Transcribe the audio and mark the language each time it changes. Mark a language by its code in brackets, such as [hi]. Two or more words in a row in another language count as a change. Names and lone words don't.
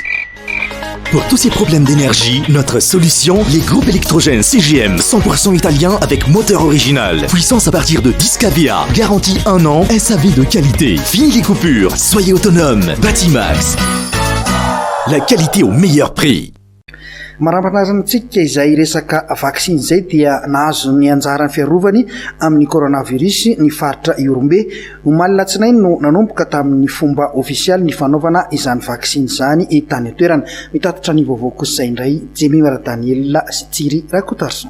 [fr] Pour tous ces problèmes d'énergie, notre solution, les groupes électrogènes CGM 100% italien avec moteur original. Puissance à partir de 10 kVA. Garantie 1 an, SAV de qualité. Fini les coupures, soyez autonome. Batimax. La qualité au meilleur prix. [mg] Marampanaranatsika izay resaka vaksiny zay dia nahazo ny anjarany fiarovany amin'ny coronavirus ny faritra Iorombe. Omaly latsinainy no nanomboka tamin'ny fomba ofisialy ny fanaovana izany vaksiny zany tany toerana. Mitatotra ny vaovao kosa izay indray Jemimara Daniela sy Tsiri Rakotarson.